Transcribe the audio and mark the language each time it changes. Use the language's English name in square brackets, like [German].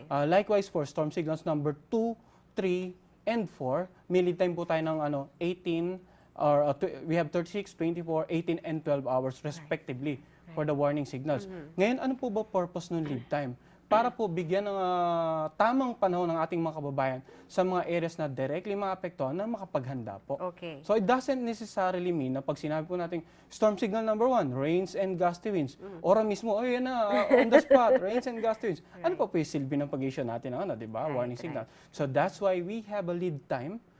[English] Likewise for storm signals number 2, 3, and 4, [Filipino] may lead time po tayo ng 18, [English] or we have 36, 24, 18, and 12 hours respectively for the warning signals. [Filipino] Ngayon, ano po ba purpose ng lead time? Para po bigyan ng tamang panahon ng ating mga kababayan sa mga areas na directly maapektuhan na makapaghanda po. [English] So it doesn't necessarily mean [Filipino] na pag sinabi po natin [English] storm signal number 1, rains and gusty winds, [Filipino] ora mismo, oh yan na, [English] on the spot, rains and gusty winds. [Filipino] Ano po yung silbi ng pag-issue natin ng di ba? [English] Warning signal. So that's why we have a lead time.